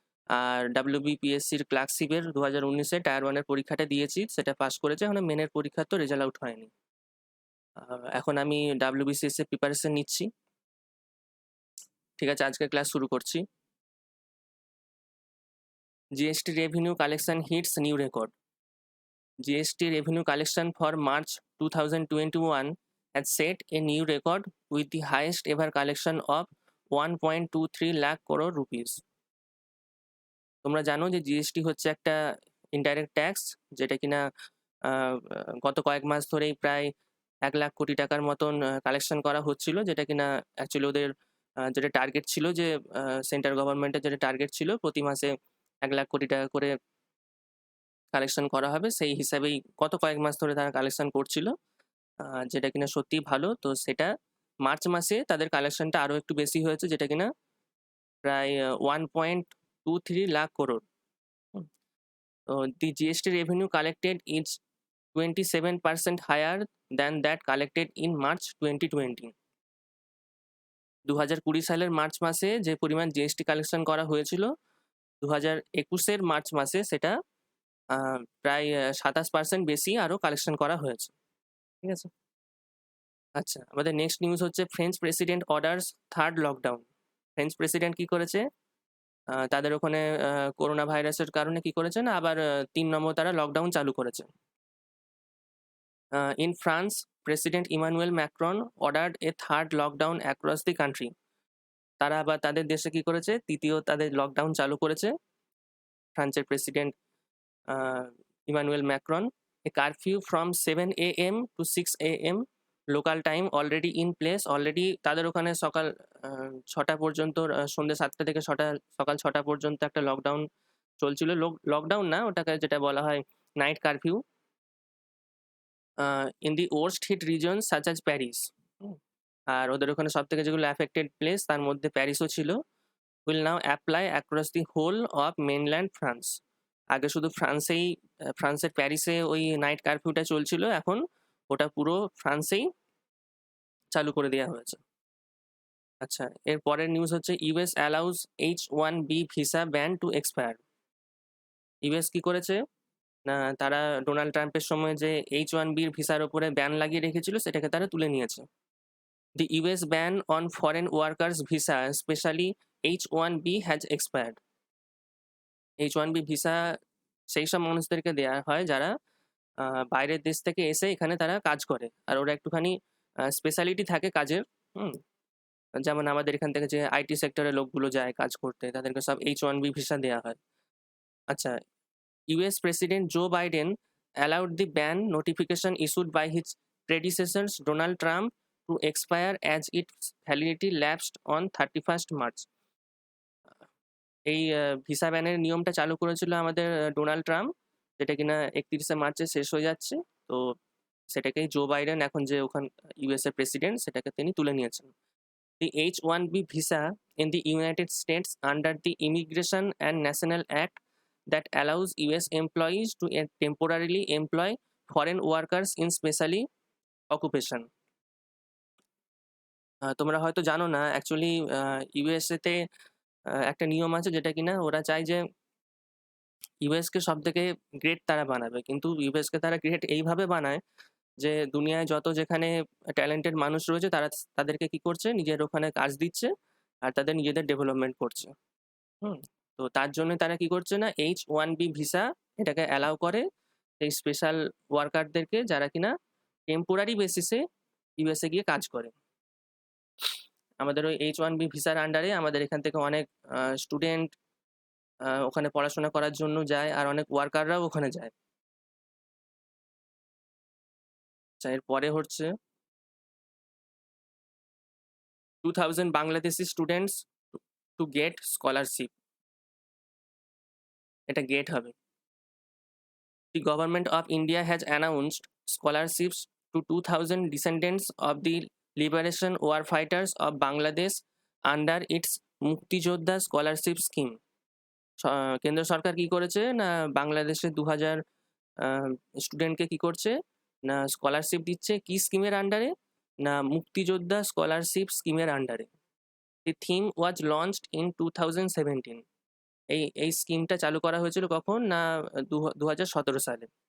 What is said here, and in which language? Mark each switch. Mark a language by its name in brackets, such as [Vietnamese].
[Bangla] আর ডাব্লিউবিপিএসসির ক্লার্কশিপের 2019-এ tyre ওয়ানের পরীক্ষাটা দিয়েছি, সেটা পাস করেছে। এখন মেনের পরীক্ষার তো রেজাল্ট আউট হয়নি। এখন আমি ডাব্লিউবিসিএস এর প্রিপারেশন নিচ্ছি। ঠিক আছে, আজকে ক্লাস শুরু করছি। [English] GST revenue collection hits new record. GST revenue collection for March 2021 has set a new record with the highest ever collection of 1.23 lakh crore rupees. [Bangla] তোমরা জানো যে জিএসটি হচ্ছে একটা ইনডাইরেক্ট ট্যাক্স, যেটা কিনা গত কয়েক মাস ধরেই প্রায় 1 লাখ কোটি টাকার মতন কালেকশন করা হচ্ছিল, যেটা কিনা অ্যাকচুয়ালি ওদের যেটা টার্গেট ছিল, যে সেন্ট্রাল গভর্নমেন্টের যেটা টার্গেট ছিল প্রতি মাসে 1 লাখ কোটি টাকা করে কালেকশন করা হবে, সেই হিসাবেই গত কয়েক মাস ধরে তারা কালেকশন করছিল, যেটা কিনা সত্যিই ভালো। তো সেটা মার্চ মাসে তাদের কালেকশনটা আরও একটু বেশি হয়েছে, যেটা কিনা প্রায় 1.23 লাখ করোড়। [English] তো the GST revenue collected is 27% higher than that collected in March 2020. [Bangla] 2020 সালের মার্চ মাসে যে পরিমাণ জিএসটি কালেকশন করা হয়েছিল, 2021-এর মার্চ মাসে সেটা প্রায় 27% বেশি আরও কালেকশন করা হয়েছে। ঠিক আছে, আচ্ছা, আমাদের নেক্সট নিউজ হচ্ছে [English] French president orders third lockdown. [Bangla] French president কি করেছে? তাদের ওখানে করোনা ভাইরাসের কারণে কি করেছে না, আবার 3 নম্বর তারা লকডাউন চালু করেছে। [English] In France, President Emmanuel Macron ordered a third lockdown across the country. [Bangla] তারা আবার তাদের দেশে কি করেছে, তৃতীয় তাদের লকডাউন চালু করেছে ফ্রান্সের president Emmanuel Macron. [English] A curfew from 7 a.m. to 6 a.m. Local time already in place. [Bangla] Already তাদের ওখানে সকাল 6টা পর্যন্ত, সন্ধ্যে 7টা থেকে সকাল 6টা পর্যন্ত একটা লকডাউন চলছিল। লকডাউন না, ওটাকে যেটা বলা হয় night curfew. [English] In the worst hit region such as Paris. [Bangla] আর ওদের ওখানে সব থেকে যেগুলো অ্যাফেক্টেড প্লেস তার মধ্যে প্যারিসও ছিল। [English] Will now apply across the whole of mainland France. [Bangla] আগে শুধু ফ্রান্সের প্যারিসে ওই নাইট কারফিউটা চলছিল, এখন ওটা পুরো ফ্রান্সেই চালু করে দেওয়া হয়েছে। আচ্ছা, এর পরের নিউজ হচ্ছে [English] US allows H1B visa ban to expire. [Bangla] US কি করেছে না, তারা ডোনাল্ড ট্রাম্পের সময় যে H1Bর ভিসার ওপরে ব্যান লাগিয়ে রেখেছিল, সেটাকে তারা তুলে নিয়েছে। [English] The US ban on foreign workers visa, especially H1B, has expired. [Bangla] H1B visa সেই সব মানুষদেরকে দেওয়া হয় যারা বাইরের দেশ থেকে এসে এখানে তারা কাজ করে, আর ওরা একটুখানি স্পেশালিটি থাকে কাজের। যেমন আমাদের এখান থেকে যে আইটি সেক্টরের লোকগুলো যায় কাজ করতে, তাদেরকে সব H1B ভিসা দেওয়া হয়। [English] আচ্ছা, US president Joe Biden allowed the ban notification issued by his predecessors Donald Trump to expire as its validity lapsed on 31st March. [Bangla] এই ভিসা ব্যানের নিয়মটা চালু করেছিল আমাদের ডোনাল্ড ট্রাম্প, যেটা কিনা 31শে মার্চে শেষ হয়ে যাচ্ছে। তো সেটাকেই জো বাইডেন, এখন যে ওখান ইউএস এর প্রেসিডেন্ট, সেটাকে তিনি তুলে নিয়েছেন। [English] The H1B visa in the United States under the Immigration and National Act that allows US employees to temporarily employ foreign workers in specially occupation. [Bangla] তোমরা হয়তো জানো না, অ্যাকচুয়ালি ইউএসএ তে একটা নিয়ম আছে, যেটা কিনা ওরা চায় যে ইউএসকে সব থেকে গ্রেট তারা বানাবে, কিন্তু ইউএসকে তারা গ্রেট এইভাবে বানায় যে দুনিয়ায় যত যেখানে ট্যালেন্টেড মানুষ রয়েছে তারা তাদেরকে কি করছে, নিজের ওখানে কাজ দিচ্ছে আর তাদের নিজেদের ডেভেলপমেন্ট করছে। তো তার জন্য তারা কি করছে না, H1B ভিসা এটাকে অ্যালাউ করে এই স্পেশাল ওয়ার্কারদেরকে, যারা কিনা টেম্পোরারি বেসিসে ইউএসএ গিয়ে কাজ করে। আমাদের ওই H1B ভিসার আন্ডারে আমাদের এখান থেকে অনেক স্টুডেন্ট ওখানে পড়াশোনা করার জন্য যায়, আর অনেক ওয়ার্কাররাও ওখানে যায়। এরপরে হচ্ছে [English] 2000 Bangladeshi students to get scholarship, [Bangla] এটা গেট হবে। [English] The government of India has announced scholarships to 2000 descendants of the liberation war fighters of Bangladesh under its Muktijoddha scholarship scheme. [Bangla] কেন্দ্র সরকার কি করেছে না, বাংলাদেশে 2000 স্টুডেন্টকে কি করছে না স্কলারশিপ দিচ্ছে, কি স্কিমের আন্ডারে না মুক্তিযোদ্ধা স্কলারশিপ স্কিমের আন্ডারে। [English] The theme was launched in 2017। [Bangla] এই স্কিমটা চালু করা হয়েছিল কখন না 2017 সালে।